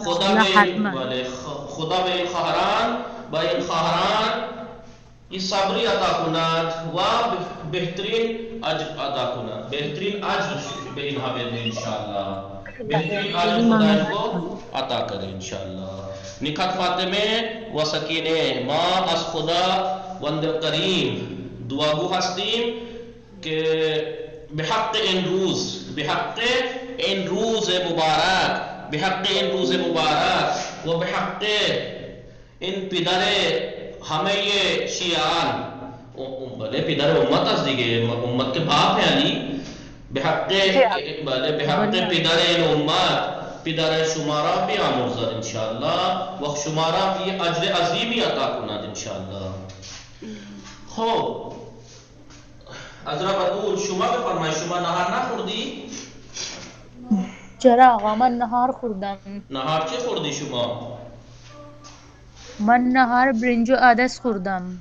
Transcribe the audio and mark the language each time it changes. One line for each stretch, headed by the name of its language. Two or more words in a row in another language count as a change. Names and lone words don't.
Persian: خدا به این خواهران این صبری عطا کند و بهترین اجر عطا کند، بهترین اجر به اینها بده انشاءالله، بهترین اجر
Urdu: خدا کو عطا کرے
Persian: انشاءالله. نکهت فاطمه و سکینه، ما از خدا وند کریم دعاگو هستیم که به حق این روز مبارک و به حق این پدر همه شیعان، بله پدر امت است دیگه،
Urdu: امت کے باپ ہیں علی،
Persian: به حق پدر این امت پدر شمارا بیامرزد انشاءاللہ و شمارا یہ اجر عظیمی عطا کند انشاءاللہ. خب عذرا بطول شما بفرمایید، شما نهار نخوردی؟ چرا آقا من نهار خوردم. نهار چی خوردی شما؟ من نهار برنج و عدس خوردم.